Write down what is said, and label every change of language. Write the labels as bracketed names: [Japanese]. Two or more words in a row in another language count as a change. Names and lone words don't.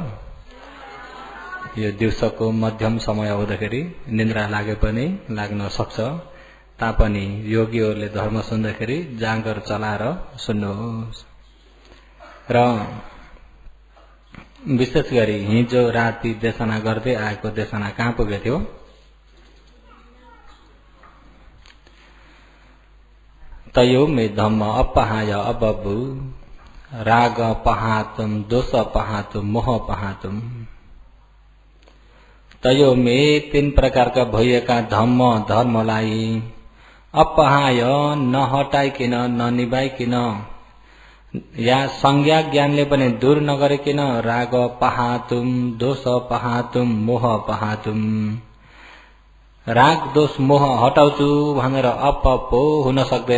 [Nepali] यो दिउँसोको मध्यम समय हुँदाखेरि निन्द्रा लागे पनि लाग्न सक्छ। तापनि योगीहरूले धर्म सुन्दाखेरि जाँगर चलाएर सुन्नुहोस्। र विशेष गरी हिजो राति देशना गर्दै आएको देशना कहाँ पुगेको थियो? [Pali] तयो मे धम्म अपहाय अबबु राग पहातुम दोष पहातुम मोह पहातुम। तयो मे [Nepali] 3 प्रकारका भएका धर्मलाई अपहाय नहटाइकिन ननिभाइकिन या संज्ञा ज्ञानले पनि दूर नगरिकिन [Pali] राग पहातुम दोष पहातुम मोह पहातुम। [Nepali] राग दोष मोह हटाउँछु भनेर अपपो हुन सक्दैन।